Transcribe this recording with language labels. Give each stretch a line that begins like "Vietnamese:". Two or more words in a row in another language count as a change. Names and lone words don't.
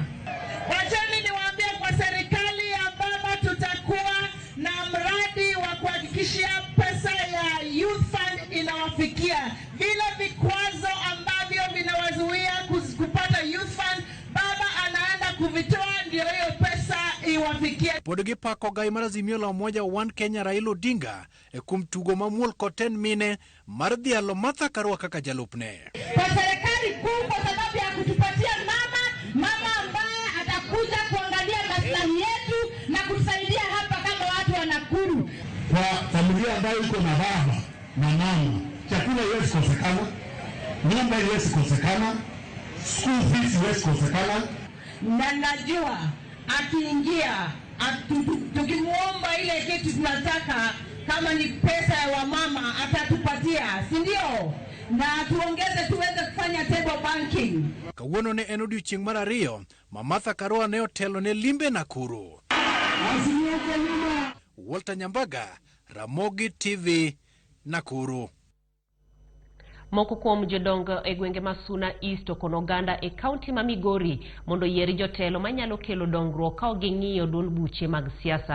Swahili: Wacheni niwaambie kwa serikali ya baba tutakuwa na mradi wa kuhakikishia pesa ya
English: youth fund
Swahili: inawafikia. Bila vikwazo ambavyo vinawazuia kupata
English: youth fund,
Swahili: baba anaenda kuvitoa ndio hiyo pesa iwafikie.
Luo (Kenya and Tanzania): Podogi pako gai marazimio la umoja One Kenya Raila Odinga kumtugo mamuol koten mine mardhialo Martha Karua kaka jalupne.
Swahili: Kwa serikali kuu kwa sababu ya kutupatia mama ambaye atakuja kuangalia maslahi yetu na kusaidia hapa kama watu wa Nakuru. Kwa familia ambayo iko na baba na mama, chakula haiwezi kosekana, nyumba haiwezi kosekana,
English: school fees
Swahili: haiwezi kosekana. Na najua akiingia tukimuomba ile kitu tunataka, kama ni pesa ya wamama atatupatia, si ndio? Na tuongeze tuweze kufanya
English: table banking.
Luo (Kenya and Tanzania): Kawuono ne en odiochieng' mar ariyo ma Martha Karua ne otelo ne limbe Nakuru. Walter Nyambaga, Ramogi TV, Nakuru. Moko kuom jodongo e gwenge ma Suna East okono oganda e kaunti ma Migori mondo yier jotelo manyalo kelo dongruok ka ging'iyo duond buche mag siasa.